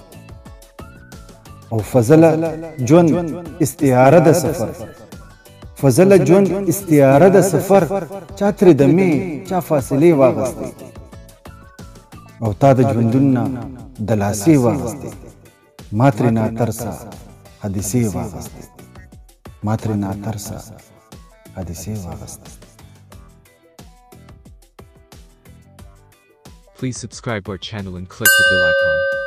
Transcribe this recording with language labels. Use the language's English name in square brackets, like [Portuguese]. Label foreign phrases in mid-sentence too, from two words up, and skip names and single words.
[Pashto] او فضله ژوند استعاره د سفر، فضله ژوند استعاره د سفر، چا ترې د مې چا فاصلې واغستې. او تا د ژوندون نه دلاسې واغستې، ما ترې ناترسه حادثې واغستې، ما ترې ناترسه حادثې واغستې. [English] Please subscribe our channel and click the bell icon.